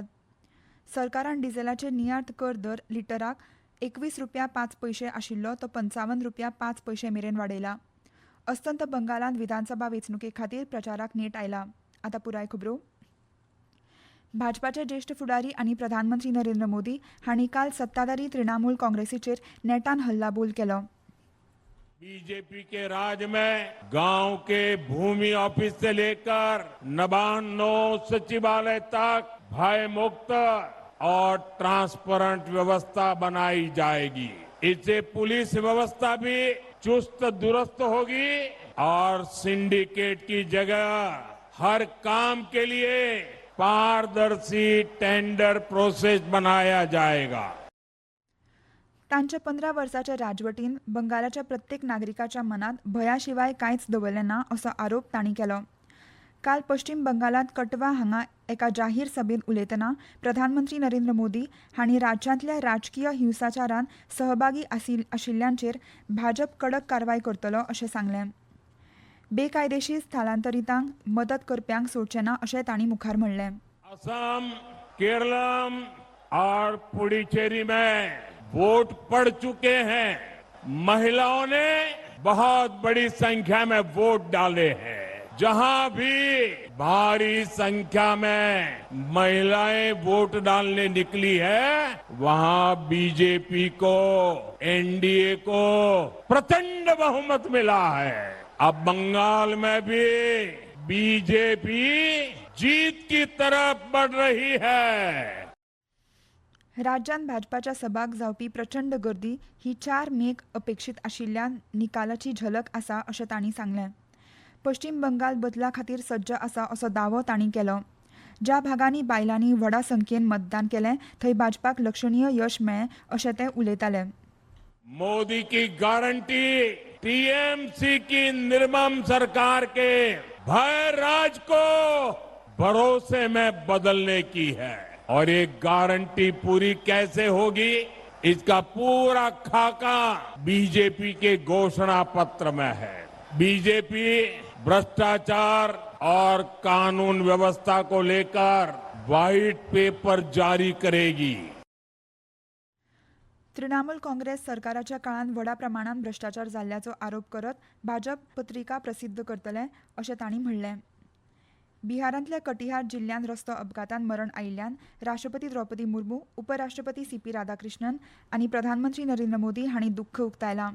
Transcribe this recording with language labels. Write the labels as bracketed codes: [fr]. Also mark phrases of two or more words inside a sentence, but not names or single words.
[kok] सरकारान डिझेलाचेर नियाळ कर दर लिटराक 21 रुपया 5 पैसे आशिल्लो तो 55 रुपया 5 पैसे मेरेन वाडयला. अस्तंत बंगालांत विधानसभा वेंचणुके खातीर प्रचाराक नेट आयला. आतां पुराय खबरो. भाजपाचे ज्येष्ठ फुडारी आनी प्रधानमंत्री नरेंद्र मोदी हांणी काल सत्ताधारी तृणमूल काँग्रेसीचेर नेटान हल्लाबोल केलो. [hi] बीजेपी के राज में गांव के भूमि ऑफिस से लेकर नबानो सचिवालय तक भय मुक्त और ट्रांसपेरेंट व्यवस्था बनाई जाएगी. इससे पुलिस व्यवस्था भी चुस्त दुरुस्त होगी और सिंडिकेट की जगह हर काम के लिए पारदर्शी [en] tender process [hi] बनाया जाएगा. [kok] तांच्या 15 वर्सांच्या राजवटीन बंगालाच्या प्रत्येक नागरिकाच्या मनात भयाशिवाय कांयच दवरलें ना असो आरोप तांणी केलो. काल पश्चिम बंगालांत कटवा हांगा एका जाहीर सभेत उलयतना प्रधानमंत्री नरेंद्र मोदी हांणी राज्यांतल्या राजकीय हिंसाचारांत सहभागी आशिल्ल्यांचेर भाजप कडक कारवाय करतलो अशें सांगलें. बेकायदेशीर स्थलांतरितांक मदत करप्यांक सोडचें ना अशें तांणी मुखार म्हणलें. [hi] असम, केरलम और पुडुचेरी में वोट पड़ चुके हैं. महिलाओं ने बहुत बड़ी संख्या में वोट डाले हैं. जहां भी भारी संख्या में महिलाएं वोट डालने निकली है वहां बीजेपी को, एनडीए को प्रचंड बहुमत मिला है. अब बंगाल में भी बीजेपी जीत की तरफ बढ़ रही है. [kok] राज्यांत भाजपाच्या सभाक जावपी प्रचंड गर्दी ही 4 मेक अपेक्षीत आशिल्ल्या निकालाची झलक आसा अशें तांणी सांगलें. पश्चिम बंगाल बदला खातीर सज्ज आसा असो दावो तांणी केलो. ज्या भागांनी बायलांनी व्हडा संख्येन मतदान केलें थंय भाजपाक लक्षणीय यश मेळ्ळें अशें ते उलयताले. [hi] मोदी की गारंटी टीएमसी की निर्मम सरकार के भय राज को भरोसे में बदलने की है. और ये गारंटी पूरी कैसे होगी इसका पूरा खाका बीजेपी के घोषणा पत्र में है. बीजेपी भ्रष्टाचार और कानून व्यवस्था को लेकर [en] white paper [hi] जारी करेगी. [kok] तृणमूल काँग्रेस सरकाराच्या काळांत व्हडा प्रमाणात भ्रष्टाचार जाल्ल्याचो आरोप करत भाजप पत्रिका प्रसिद्ध करतले अशें तांणी म्हणलें. बिहारांतल्या कटिहार जिल्ल्यांत रस्तो अपघातांत मरण आयिल्ल्यान राष्ट्रपती द्रौपदी मुर्मू, उपराष्ट्रपती सीपी राधाकृष्णन आनी प्रधानमंत्री नरेंद्र मोदी हांणी दुख्ख उक्तायलां.